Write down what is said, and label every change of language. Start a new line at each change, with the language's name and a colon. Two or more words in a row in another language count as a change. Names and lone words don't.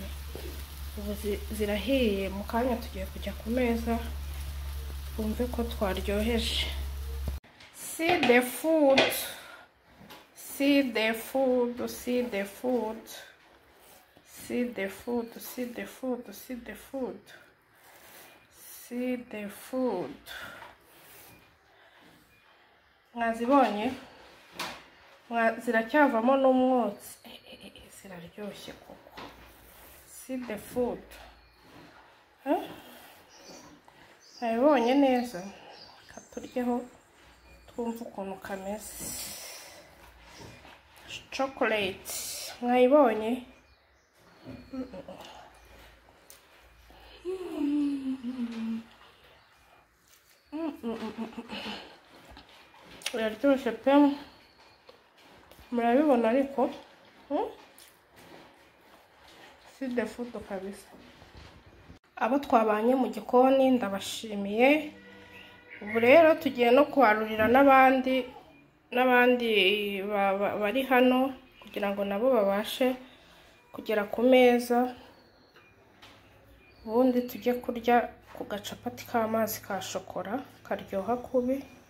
Kinyarwanda: Ubu zirahiye, mu kanya tugiye kujya ku meza twumve ko twaryoheje.
English: See the food, see the food, see the food, see the food, see the food, see the food, see the food.
Kinyarwanda: Mwazibonye? Ziracyavamo n'umwotsi. Ziraryoshye koko.
English: See the food.
Kinyarwanda: Mwabibonye neza? Katuryeho twumva ukuntu kameze. Chocolate. Mwayibonye? Biraryoshye pe. Murabibona ariko?
English: See the food kabisa.
Kinyarwanda: Abo twabanye mu gikoni ndabashimiye. Ubu rero tugiye no kwarurira n'abandi bari hano kugira ngo nabo babashe kugera ku meza. Ubundi tujye kurya ku gacapati k'amazi ka shokora karyoha kubi.